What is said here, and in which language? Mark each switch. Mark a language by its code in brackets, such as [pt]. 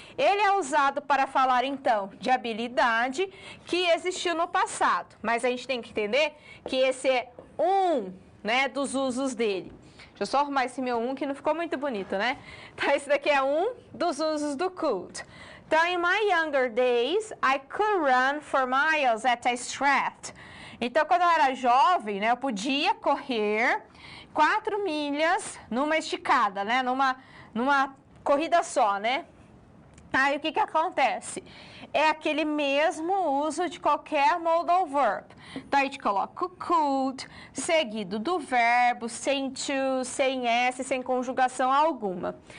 [pt] Ele é usado para falar, então, de habilidade que existiu no passado. Mas a gente tem que entender que esse é né, dos usos dele. Deixa eu só arrumar esse meu que não ficou muito bonito, né? Então, esse daqui é dos usos do could. Então, [en] in my younger days, I could run 4 miles at a stretch. [pt] Então, quando eu era jovem, né, eu podia correr 4 milhas numa esticada, né, numa corrida só, né? Aí, o que acontece? É aquele mesmo uso de qualquer modal verb. Então, a gente coloca o could, seguido do verbo, sem to, sem s, sem conjugação alguma.